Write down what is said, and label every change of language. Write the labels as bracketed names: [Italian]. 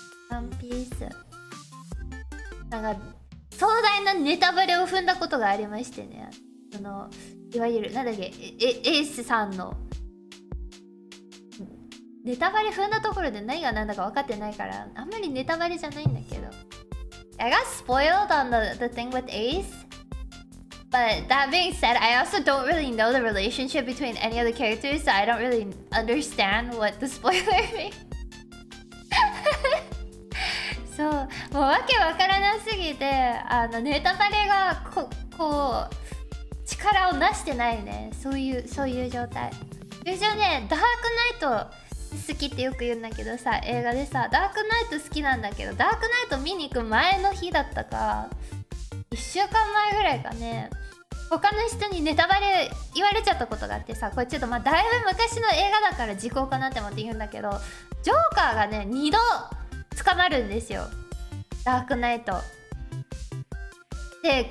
[Japanese] ワンピースなんか壮大なネタバレを踏んだことがありましてね、いわゆるなんだっけ、エースさんのネタバレ踏んだところで何が何だか分かってないからあんまりネタバレじゃないんだけど、 [English] I got spoiled on the thing with Ace. But that being said, I also don't really know the relationship between any of the characters, so I don't really understand what the spoiler means. [Japanese] そうもうわけわからなすぎてネタバレがこう力をなしてないね。そういう状態。通常ね、ダークナイト好きってよく言うんだけどさ、映画でさダークナイト好きなんだけど、ダークナイト見に行く前の日だったか1週間前ぐらいかね、他の人にネタバレ言われちゃったことがあってさ、これちょっとまあだいぶ昔の映画だから時効かなって思って言うんだけど、ジョーカーがね2度捕まるんですよ、ダークナイトで。